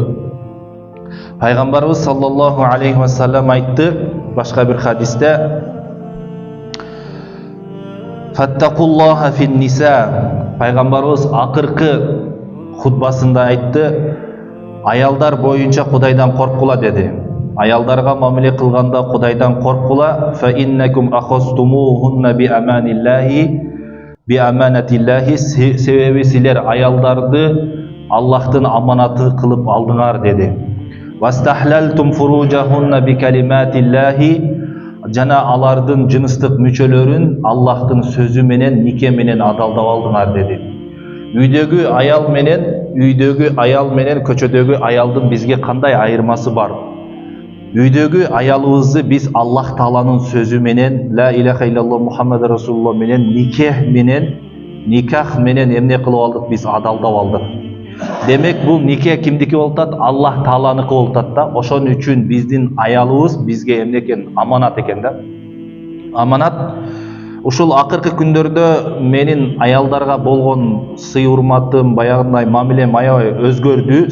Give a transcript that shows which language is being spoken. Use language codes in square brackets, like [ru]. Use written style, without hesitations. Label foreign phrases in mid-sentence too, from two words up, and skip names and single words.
[ky] Пайгамбарыбыз [ar] صلى الله عليه وسلم [ky] айтты башка бир хадисте: [ar] "فاتقوا الله في النساء." [ky] Пайгамбарыбыз акыркы хутбасында айтты: "Аялдар боюнча Кудайдан коркула" деди. Аялдарга мамиле кылганда Кудайдан коркула. [ar] "فإنكم أخذتموهن بأمان الله بأمانة الله." [ky] Себеби силер аялдарды Аллахтын аманаты кылып алдыңар деди. [ar] "واستحللتم فروجهن بكلمة الله." [ky] Жана алардын жыныстык мүчөлөрүн Аллахтын сөзү менен, нике менен адалдап алдыңар деди. Үйдөгү аял менен көчөдөгү аялдын бизге кандай айырмасы бар? Үйдөгү аялыбызды биз Аллах Тааланын сөзү менен, [ar] لا إله إلا الله محمد رسول الله [ky] менен, никах менен эмне кылып алдык? Биз адалдап алдык. Демек бул нике кимдики болуп атат? Аллах Тааланыкы болуп атат да. Ошон үчүн биздин аялыбыз бизге эмне экен? Аманат экен да. Аманат. Ушул акыркы күндөрдө менин аялдарга болгон сый урматым, баягындай мамилем аябай өзгөрдү.